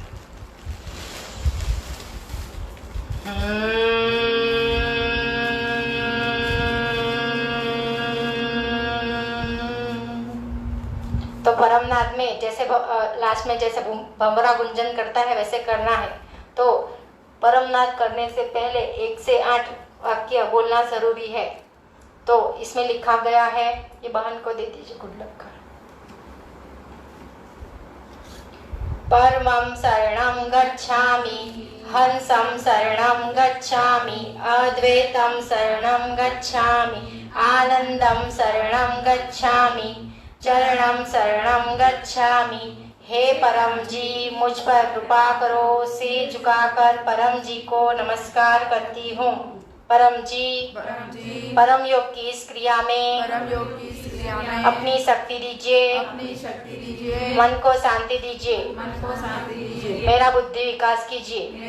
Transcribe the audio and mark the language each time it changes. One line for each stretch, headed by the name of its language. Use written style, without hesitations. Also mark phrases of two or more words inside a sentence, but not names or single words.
Hindi: तो परमनाथ में जैसे लास्ट में जैसे भंवरा गुंजन करता है वैसे करना है। तो परमनाथ करने से पहले 1 से 8 वाक्य बोलना जरूरी है। तो इसमें लिखा गया है, ये बहन को दे दीजिए
English: good luck
Hindi: का।
Sanskrit: परमं शरणं गच्छामि, हंसं शरणं गच्छामि, अद्वैतं शरणं गच्छामि, आनंदं शरणं गच्छामि, चरणं शरणं गच्छामि।
Hindi: हे परम जी, मुझ पर कृपा करो। सिर झुकाकर परम जी को नमस्कार करती हूँ। परम जी, परम योग की इस क्रिया में अपनी शक्ति दीजिए, मन को शांति दीजिए, मेरा बुद्धि विकास कीजिए।